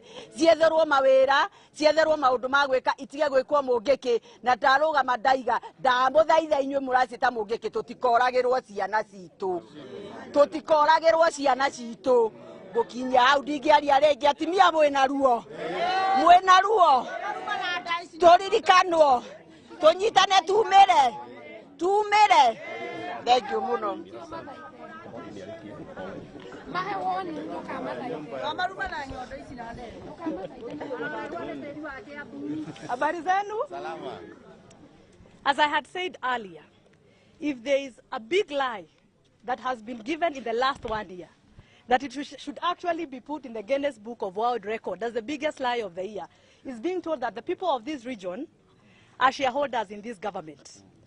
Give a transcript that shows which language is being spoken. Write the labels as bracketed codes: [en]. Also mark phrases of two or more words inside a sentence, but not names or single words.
[ki] Cietherwo mawĩra, cietherwo maũndũ ma gwĩka, itige gwĩkwo mũngĩkĩ, na ndarũgama ndaiga, ndamũthaitha inyuĩ mũracita mũngĩkĩ, tũtikoragĩrwo ciana citũ. Tũtikoragĩrwo ciana citũ. Gũkinya hau ndingĩaria rĩngĩ, atumia mwĩna ruo. Mwĩna ruo. Tũririkanwo. Tũnyitane tumĩre. Tumĩre. [en] Thank you mũno. [sw] Habari zenu? [en] As I had said earlier, if there is a big lie that has been given in the last 1 year, that it should actually be put in the Guinness Book of World Record as the biggest lie of the year, is being told that the people of this region are shareholders in this government.